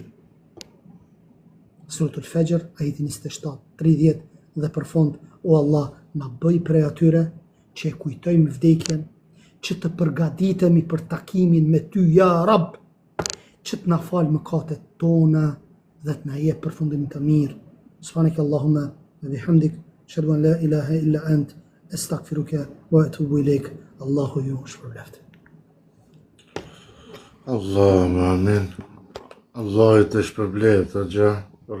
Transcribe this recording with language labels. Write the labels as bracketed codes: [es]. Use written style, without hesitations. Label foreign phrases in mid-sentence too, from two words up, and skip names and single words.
[sq] Suratul Fajr, ajeti 27-30 dhe për fund, o Allah, na bëj prej atyre që e kujtojmë vdekjen, që të përgatitemi për takimin me ty, [ar] يا رب, [sq] që të na falë mëkatet tona dhe të na jep përfundim të mirë. [ar] سبحانك اللهم وبحمدك، أشهد أن لا إله إلا أنت، أستغفرك وأتوب إليك. [sq] Allahu ju shpërbleft. [ar] اللهم آمين. [sq] Allah I të shpërbleft, Hoxha.